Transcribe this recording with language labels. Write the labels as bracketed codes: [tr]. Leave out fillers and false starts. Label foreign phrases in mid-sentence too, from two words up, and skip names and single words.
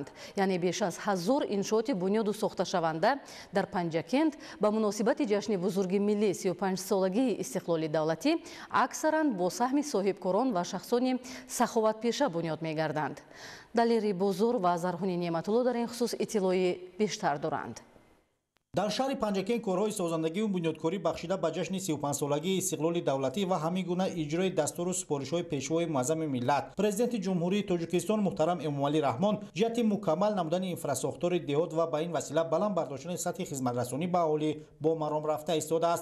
[tg] яъне беш аз 1000 иншооти бунёду сохташаванда дар Панҷакент ба муносибати ҷашни бузурги миллии 35-солагии истиқлоли давлатӣ аксаран бо саҳми соҳибкорон ва шахсони саховатпеша бунёд мегарданд. Далери Бозор ва Зарҳуни Неъматулло дар ин хусус иттилои бештар доранд. [fa] در شهر پنجکین کارهای سازندگی و بنیادکاری بخشیده به جشن 35 سالگی استقلال دولتی و همین گونه اجرای دستور و سپارش‌های پیشوای معظم ملت پرزیدنت جمهوری تاجیکستان محترم امامعلی رحمان جهت مکمل نمودن اینفراستراکچور دهات و به این وسیله بلند برداشتن سطح خدمت‌رسانی به اهالی با مرام رفته ایستاده است.